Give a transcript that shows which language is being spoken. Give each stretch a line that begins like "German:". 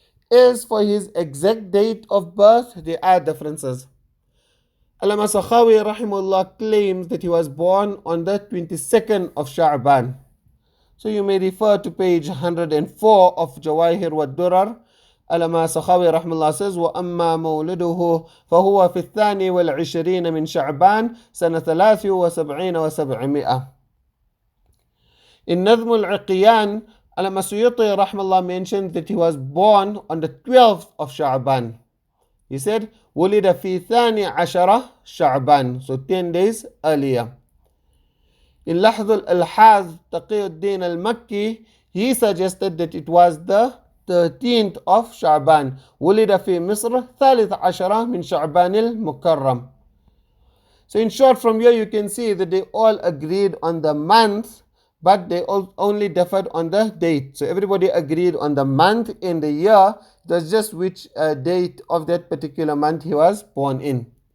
English: As for his exact date of birth, there are differences. Allama Sakhawi rahimullah claims that he was born on the 22nd of Sha'ban. So you may refer to page 104 of Jawahir wa Durar.
Arabic: Allama Sakhawi rahimullah says, وَأَمَّا مَوْلِدُهُ فَهُوَ فِي الثَّانِي وَالْعِشْرِينَ مِنْ شَعْبَانَ سَنَةَ 73 و700.
English: In Nazm al-Iqyan, Allama Suyuti rahimahullah mentioned that he was born on the 12th of Sha'ban. He said,
Arabic: وُلِدَ فِي ثَانِي عَشَرَ شَعْبَان,
English: so 10 days earlier. In Lahd al-Alhaz, Taqiyuddin al-Makki, he suggested that it was the 13th of Sha'ban.
Arabic: وُلِدَ فِي مِصْرَ ثالث عشرة من شعبان المكرم.
English: So in short, from here you can see that they all agreed on the month, but they only differed on the date. So everybody agreed on the month and the year. That's just which date of that particular month he was born in.